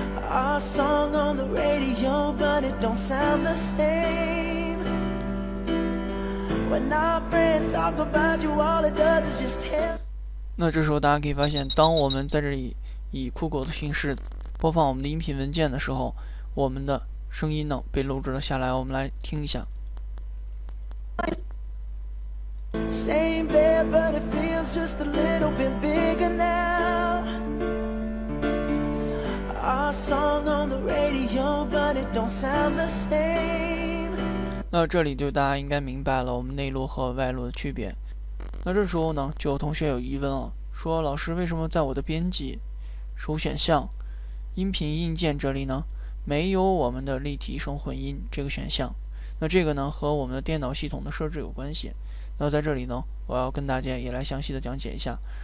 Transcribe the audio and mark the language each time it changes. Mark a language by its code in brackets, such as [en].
[en] Our song on the radio, but it don't sound the same. When our friends talk about you, all it does is just tell. [zh] 那这时候大家可以发现，当我们在这里以酷狗的形式播放我们的音频文件的时候，我们的声音呢被录制了下来。我们来听一下。 [en] Same bed, but it feels just a little bit bigger now. Our song on the radio, but it don't sound the same. [zh] 那这里就大家应该明白了我们内录和外录的区别。那这时候呢，就有同学有疑问了，说老师为什么在我的编辑首选项音频硬件这里呢没有我们的立体声混音这个选项？那这个呢和我们的电脑系统的设置有关系。那在这里呢，我要跟大家也来详细的讲解一下。